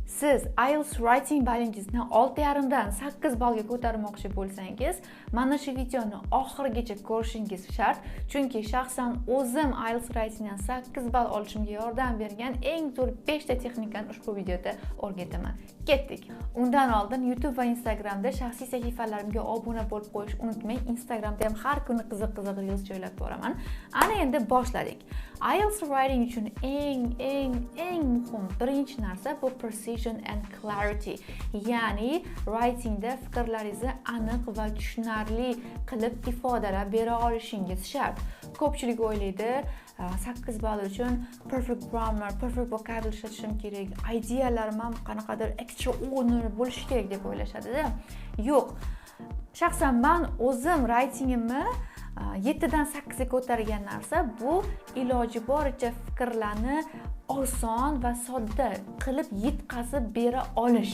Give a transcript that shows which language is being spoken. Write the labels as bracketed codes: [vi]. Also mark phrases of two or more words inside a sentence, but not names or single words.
[uz] Siz IELTS writing ballingizni 6,5 dan 8 ballga ko'tarmoqchi bo'lsangiz, mana shu videoni oxirigacha ko'rishingiz shart, chunki shaxsan o'zim IELTS writingdan 8 ball olishimga yordam bergan eng zo'r 5 ta texnikani ushbu videoda o'rgataman. Ketdik. Undan oldin YouTube va Instagramda shaxsiy sahifalarimga obuna bo'lib qo'yish unutmang. Instagramda ham har kuni qiziq reels joylab boraman. Ana endi boshladik. IELTS writing uchun eng muhim birinchi narsa bu [en] precision and clarity. [uz] Ya'ni writingda fikrlaringizni aniq va tushunarli qilib ifodalab bera olishingiz shart. Ko'pchilik o'ylaydi, 8 ball uchun [en] perfect grammar, perfect vocabulary [uz] ishlatishim kerak, ideyalarim ham qanaqadir extraordinary bo'lishi kerak deb o'ylashadi-da. Yo'q. Shaxsan men o'zim writingimni 7 dan 8 ga ko'targan narsa bu iloji boricha fikrlarni oson va sodda qilib yetkazib bera olish.